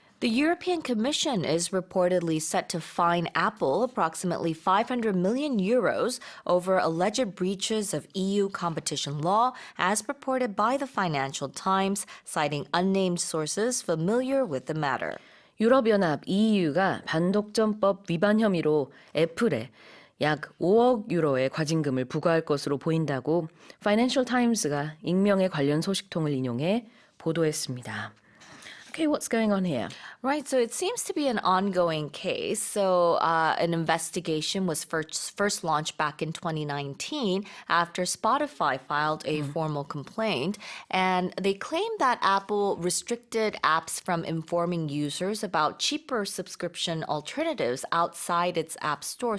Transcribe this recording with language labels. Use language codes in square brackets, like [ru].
[en] The European Commission is reportedly set to fine Apple approximately 500 million euros over alleged breaches of EU competition law, as reported by the Financial Times, citing unnamed sources familiar with the matter. [ko] 유럽연합 EU가 반독점법 위반 혐의로 애플에 약 5억 유로의 과징금을 부과할 것으로 보인다고 파이낸셜타임스가 익명의 관련 소식통을 인용해 보도했습니다. [en] Okay, what's going on here? Right, so it seems to be an ongoing case. So an investigation was first launched back in 2019 after Spotify filed a formal complaint. And they claimed that Apple restricted apps from informing users about cheaper subscription alternatives outside its app store.